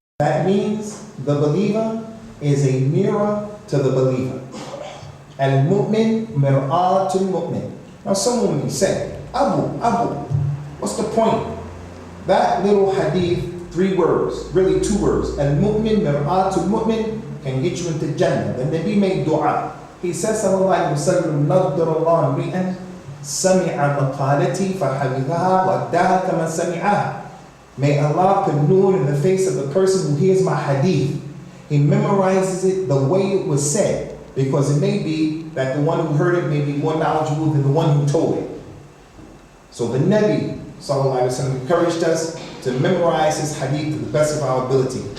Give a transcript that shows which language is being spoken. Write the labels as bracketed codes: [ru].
[en] That means the believer is a mirror to the believer. [ar] Al-mu'min mir'atul mu'min. [en] Now someone may say, Abu, what's the point? That little hadith, 3 words, really 2 words. [ar] Al-mu'min mir'atul mu'min [en] can get you into Jannah. The Nabi made dua. He says, [ar] sallallahu alayhi wa sallam, نَضْرَ اللَّهُ مْرِئًا سَمِعَ مَقَالَتِي فَحَفِظَهَا وَأَدَّاهَا كَمَا سَمِعَهَا. [en] May Allah put nur in the face of the person who hears my hadith. He memorizes it the way it was said, because it may be that the one who heard it may be more knowledgeable than the one who told it. So the Nabi, sallallahu alayhi wa sallam, encouraged us to memorize his hadith to the best of our ability.